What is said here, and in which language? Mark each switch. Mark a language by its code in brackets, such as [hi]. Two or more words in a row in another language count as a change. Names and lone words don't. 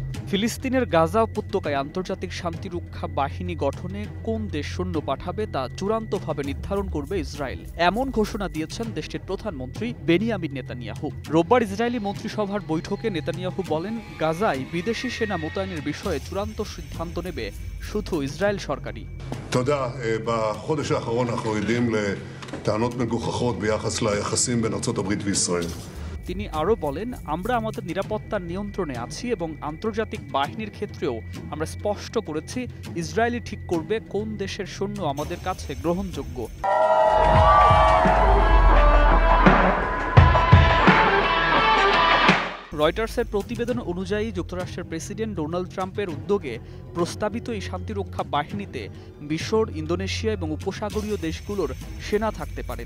[bn] ফিলিস্তিনের গাজা উপত্যকায় আন্তর্জাতিক শান্তিরক্ষা বাহিনী গঠনে কোন দেশ সৈন্য পাঠাবে তা চূড়ান্তভাবে নির্ধারণ করবে ইসরায়েল। এমন ঘোষণা দিয়েছেন দেশটির প্রধানমন্ত্রী বেনিয়ামিন নেতানিয়াহু। রোববার ইসরায়েলি মন্ত্রিসভার বৈঠকে নেতানিয়াহু বলেন, গাজায় বিদেশি সেনা মোতায়েনের বিষয়ে চূড়ান্ত সিদ্ধান্ত নেবে শুধু ইসরায়েল সরকারই। [he] בחודש האחרון אנחנו עדים לטענות מגוחכות ביחס ליחסים בין ארצות הברית וישראל. [bn] তিনি আরও বলেন, আমরা আমাদের নিরাপত্তার নিয়ন্ত্রণে আছি এবং আন্তর্জাতিক বাহিনীর ক্ষেত্রেও আমরা স্পষ্ট করেছি ইসরায়েলই ঠিক করবে কোন দেশের সৈন্য আমাদের কাছে গ্রহণযোগ্য। রয়টার্সের প্রতিবেদন অনুযায়ী যুক্তরাষ্ট্রের প্রেসিডেন্ট ডোনাল্ড ট্রাম্পের উদ্যোগে প্রস্তাবিত এই শান্তিরক্ষা বাহিনীতে মিশর, ইন্দোনেশিয়া এবং উপসাগরীয় দেশগুলোর সেনা থাকতে পারে।